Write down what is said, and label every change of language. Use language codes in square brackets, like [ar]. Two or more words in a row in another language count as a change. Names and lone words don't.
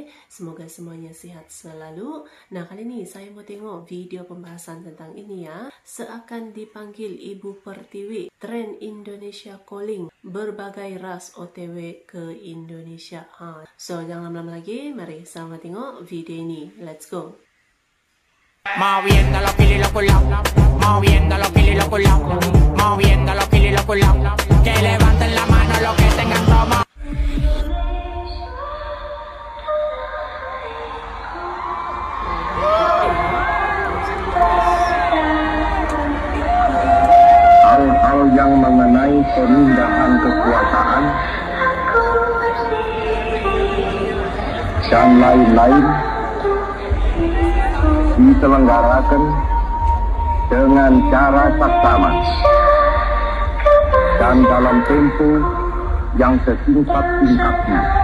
[id] Semoga semuanya sehat selalu. Nah, kali ini saya mau tengok video pembahasan tentang ini ya. Seakan dipanggil Ibu Pertiwi, tren Indonesia calling, berbagai ras OTW ke Indonesia. So, jangan lama-lama lagi, mari sama tengok video ini, [en] let's go. [es] Moviendo los kilos y los culados, moviendo los kilos y los culados, moviendo los kilos y los culados, que levanten la mano los que tengan romo. [id] Hal-hal yang mengenai pemindahan kekuasaan dan lain-lain diselenggarakan dengan cara saksama dan dalam tempo yang sesingkat-singkatnya.